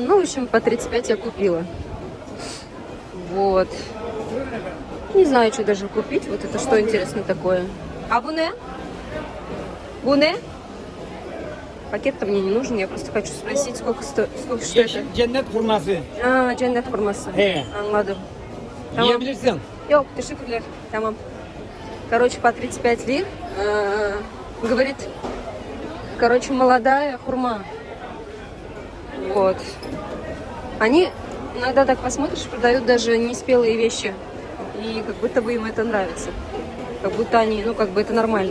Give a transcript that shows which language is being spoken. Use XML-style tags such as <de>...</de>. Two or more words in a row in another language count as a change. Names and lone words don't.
<ru>Ну, в общем, по 35 я купила. Вот. Не знаю, что даже купить. Вот это что интересно такое. А</ru> <tr>bu ne? Bu ne?</tr> <ru>Пакет-то мне не нужен. Я просто хочу спросить, сколько что это.</ru> <tr>Cennet hurması. Cennet hurması. Anladım. Yiyebilirsin. Yok, teşekkürler. Tamam.</tr> <ru>Короче, по 35 лир. Говорит, короче, молодая хурма. Вот. Они иногда так посмотришь, продают даже неспелые вещи. И как будто бы им это нравится. Как будто они, как бы это нормально.</ru>